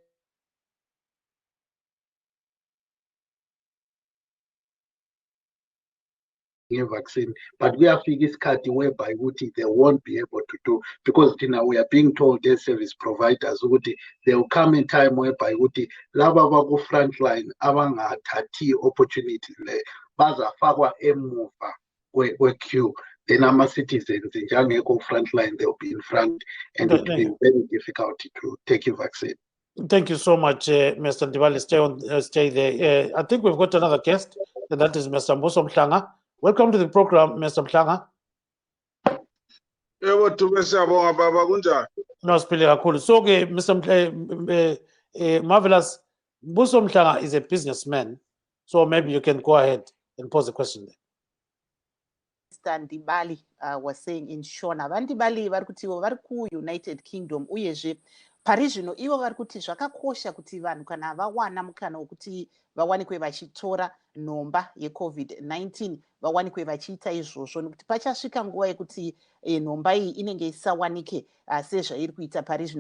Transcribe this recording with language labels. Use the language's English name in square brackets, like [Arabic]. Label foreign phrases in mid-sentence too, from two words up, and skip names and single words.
[English] vaccine, but we are figures cut whereby they won't be able to do, because we are being told as service providers there will come a time whereby [North Ndebele] laba baku frontline abangathathi opportunity le bazafakwa emuva kwe-queue, [English] then [North Ndebele] ama-citizens njengekho [English] frontline, they'll be in front, and it will be very difficult to take a vaccine. Thank you so much, Mr. Ndibale. Stay there. I think we've got another guest, and that is Mr. Mhlanga. Welcome to the program, Mr. Mhlanga. No, so, Mr. Marvellous, Mbuso Mhlanga is a businessman, so maybe you can go ahead and pose a question there. Mr. [Shona] Ndibale [English] was saying in Shona, [Shona] Vandibali vari United Kingdom, uyezve pari zvino ivo vari kuti zvakakosha kuti vanhu kana vawana mukana wokuti vawanikwe vachitora nhomba yeCovid-19 vawanikwe vachiita izvozvo, nekuti pachasvika nguva yekuti nhomba iyi inenge isawanike sezvairi kuita pari zvino.